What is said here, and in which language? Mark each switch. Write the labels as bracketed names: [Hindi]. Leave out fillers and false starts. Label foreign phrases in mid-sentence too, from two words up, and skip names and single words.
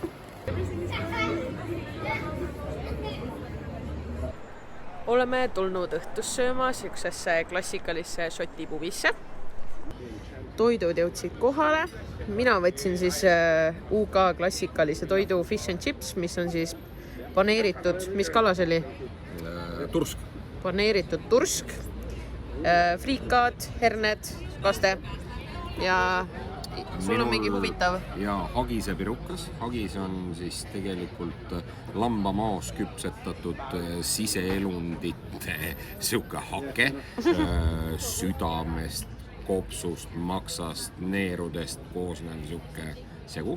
[Estonian] Oleme tulnud õhtus sööma siuksesse klassikalisse šoti pubisse. Toidud jõudsid kohale. Mina võtsin siis UK klassikalise toidu [English] fish and chips, [Estonian] mis on siis paneeritud, mis kala see oli? Tursk. Paneeritud tursk, friikaad, herned, kaste ja sul on mingi huvitav. Ja hagise pirukas. Hagis on siis tegelikult lambamaos küpsetatud siseelundite siuke hake südamest, kopsust, maksast, neerudest koosnev siuke segu.